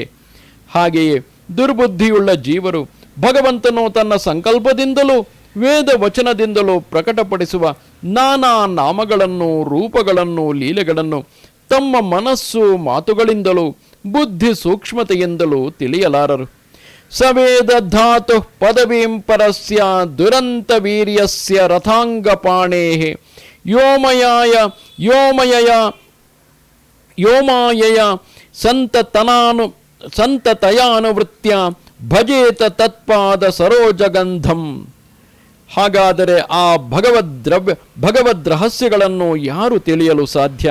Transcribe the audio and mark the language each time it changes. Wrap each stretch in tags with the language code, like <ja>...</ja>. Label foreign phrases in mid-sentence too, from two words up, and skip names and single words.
<kn>ಹಾಗೆಯೇ ದುರ್ಬುದ್ಧಿಯುಳ್ಳ ಜೀವರು ಭಗವಂತನು ತನ್ನ ಸಂಕಲ್ಪದಿಂದಲೂ ವೇದ ವಚನದಿಂದಲೂ ಪ್ರಕಟಪಡಿಸುವ ನಾನಾ ನಾಮಗಳನ್ನು, ರೂಪಗಳನ್ನು, ಲೀಲೆಗಳನ್ನು ತಮ್ಮ ಮನಸ್ಸು ಮಾತುಗಳಿಂದಲೂ ಬುದ್ಧಿ ಸೂಕ್ಷ್ಮತೆಯಿಂದಲೂ ತಿಳಿಯಲಾರರು.</kn> <sa>ಸವೇದ ಧಾತು ಪದವೀಂ ಪರಸ್ಯ ದುರಂತ ವೀರ್ಯಸ್ಯ ರಥಾಂಗಪಾಣೇಃ ಯೋಮಾಯಯ ಸಂತತಯಾನುವೃತ್ಯ ಭಜೇತ ತತ್ಪಾದ ಸರೋಜಗಂಧಂ.</sa> <kn>ಹಾಗಾದರೆ ಆ ಭಗವದ್ ರಹಸ್ಯಗಳನ್ನು ಯಾರು ತಿಳಿಯಲು ಸಾಧ್ಯ?</kn>